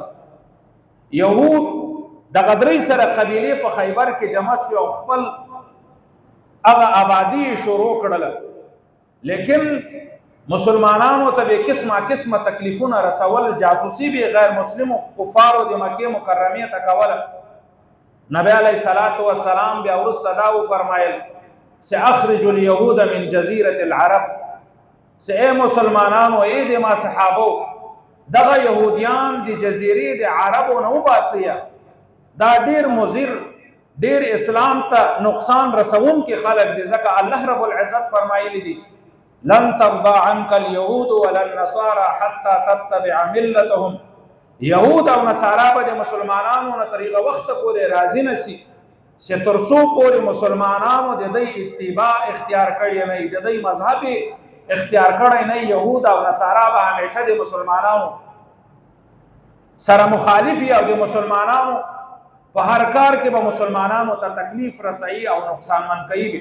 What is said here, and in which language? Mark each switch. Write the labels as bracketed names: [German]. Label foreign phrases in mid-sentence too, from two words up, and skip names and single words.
[Pashto] یهود د غدری سره قبیله په خیبر کې جمع شو او خپل هغه آبادی شروع کړل، لیکن مسلمانانو ته به قسمه تکلیفونه رسول، جاسوسي به غیر مسلمو کفارو د مکه مکرمه ته کوله. نبی علیہ [Arabic] الصلوۃ والسلام [Pashto] بیا ورسته دا فرمایل [Arabic] ساخرج اليهود من جزيره العرب، [Pashto] اے مسلمانانو اے د ما صحابو دغه يهوديان د جزيره د عربو نه وباسیا، دا ډیر مضر ډیر اسلام ته نقصان رسون کې خلق دي. ځکه الله رب العزت فرمایلی دي [Arabic] لن ترضى عنك اليهود ولا النصارى حتى تتبع ملتهم. [Pashto] يهود او نصارا به د مسلمانانو نه طریقه وخت پورې راضی نسی چې ترسو پورې مسلمانانو د دې اتباع اختیار کړی نه، د دې مذهب اختیار کړی نه. يهود او نصارا به همیشه د مسلمانانو سره مخالفي او د مسلمانانو په هر کار کې به مسلمانانو ته تکلیف رسایي او نقصان من کوي.